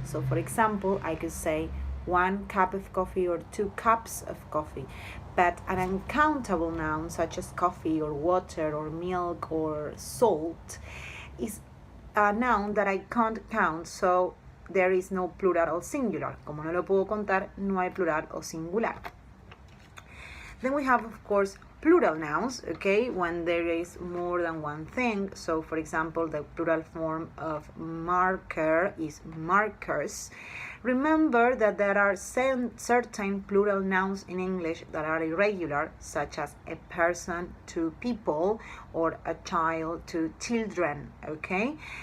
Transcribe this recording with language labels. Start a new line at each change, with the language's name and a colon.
English: So for example, I could say 1 cup of coffee or 2 cups of coffee. But an uncountable noun such as coffee or water or milk or salt is a noun that I can't count, so there is no plural or singular.
Spanish: Como no lo puedo contar, no hay plural o singular.
English: Then we have, of course, plural nouns, okay, when there is more than one thing. So, for example, the plural form of marker is markers. Remember that there are certain plural nouns in English that are irregular, such as a person to people or a child to children, okay?